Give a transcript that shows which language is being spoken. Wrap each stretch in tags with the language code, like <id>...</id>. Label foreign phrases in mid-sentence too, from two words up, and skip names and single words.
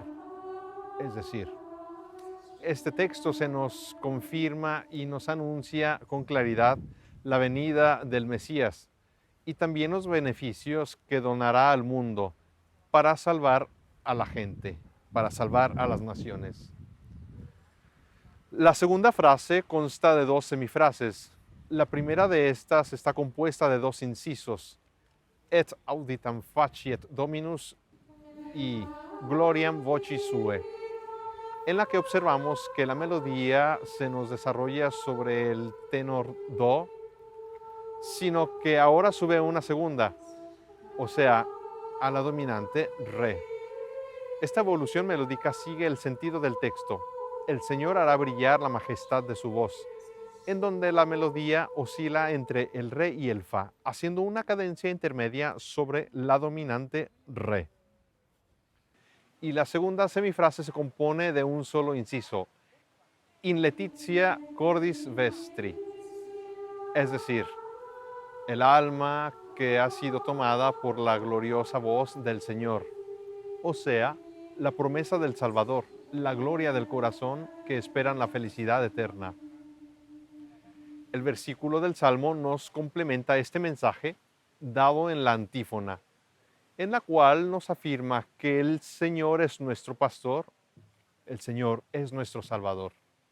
<es>Es decir, este texto se nos confirma y nos anuncia con claridad la venida del Mesías y también los beneficios que donará al mundo para salvar a la gente, para salvar a las naciones. La segunda frase consta de dos semifrases. La primera de estas está compuesta de dos incisos,</es> <la>et auditam faciet Dominus</la> <es>y</es> <la>gloriam voci sue,</la> <es>en la que observamos que la melodía se nos desarrolla sobre el tenor do, sino que ahora sube una segunda, o sea, a la dominante re. Esta evolución melódica sigue el sentido del texto. El Señor hará brillar la majestad de su voz, en donde la melodía oscila entre el re y el fa, haciendo una cadencia intermedia sobre la dominante re. Y la segunda semifrase se compone de un solo inciso,</es> <la>in letitia cordis vestri,</la> <es>es decir, el alma que ha sido tomada por la gloriosa voz del Señor, o sea, la promesa del Salvador, la gloria del corazón que esperan la felicidad eterna. El versículo del Salmo nos complementa este mensaje dado en la antífona, en la cual nos afirma que el Señor es nuestro pastor, el Señor es nuestro Salvador.</es>